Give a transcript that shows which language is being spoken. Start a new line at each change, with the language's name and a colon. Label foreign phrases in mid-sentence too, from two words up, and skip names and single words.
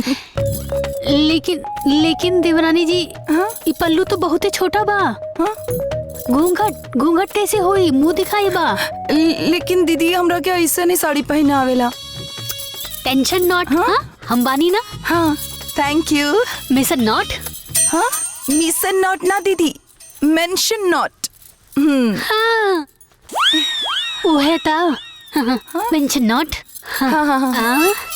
Bhojpuri: लेकिन देवरानी जी, ये पल्लू तो बहुत ही छोटा बा। घूंघट कैसे होई? मुंह दिखाई बा। लेकिन दीदी, हमरा क्या ऐसा नहीं साड़ी पहने आवेला।
English: tension not.
Bhojpuri: हाँ, हम बानी ना। हाँ,
English: thank you. mission not.
Bhojpuri: हाँ,
English: mission not
Bhojpuri: ना दीदी,
English: mention not.
Bhojpuri: हाँ, वह था।
English: mention not. हाँ।